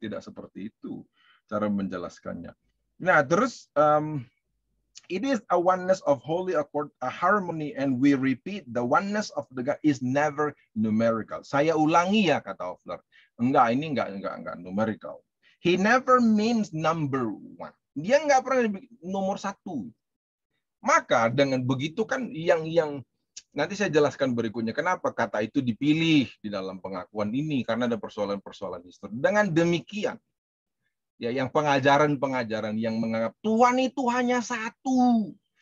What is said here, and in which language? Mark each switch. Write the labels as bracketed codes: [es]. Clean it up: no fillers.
[id] Tidak seperti itu cara menjelaskannya. Nah, terus [en] it is a oneness of holy accord, a harmony, and we repeat, the oneness of the God is never numerical. [id] Saya ulangi ya, kata Hofler. Ini enggak numerical. [en] He never means number one. [id] Dia enggak pernah nomor satu. Maka dengan begitu kan yang nanti saya jelaskan berikutnya kenapa kata itu dipilih di dalam pengakuan ini, karena ada persoalan-persoalan historis. Dengan demikian, ya, yang pengajaran yang menganggap Tuhan itu hanya satu.